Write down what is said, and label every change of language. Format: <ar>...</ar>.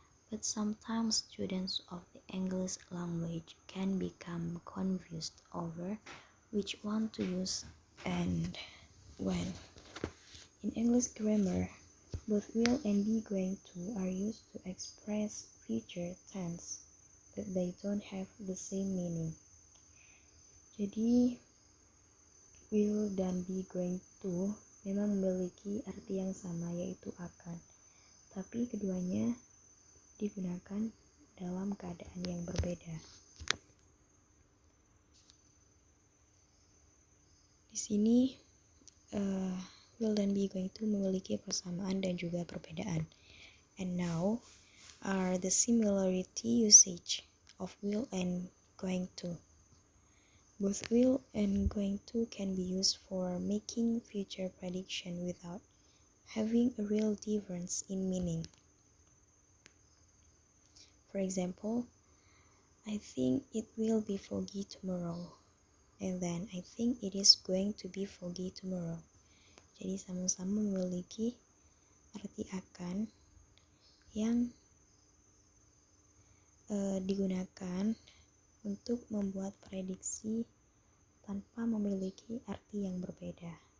<en>But sometimes students of the English language can become confused over which one to use and when. In English grammar, both will and be going to are used to express future tense, but they don't have the same meaning.</en> <id>Jadi, will dan be going to memang memiliki arti yang sama, yaitu akan, tapi keduanya digunakan dalam keadaan yang berbeda. Di sini will dan be going to memiliki persamaan dan juga perbedaan.</id> <en>And now are the similarity usage of will and going to. Both will and going to can be used for making future prediction without having a real difference in meaning. For example, I think it will be foggy tomorrow, and then I think it is going to be foggy tomorrow.</en> <id>Jadi sama-sama memiliki arti akan yang digunakan untuk membuat prediksi tanpa memiliki arti yang berbeda.</id>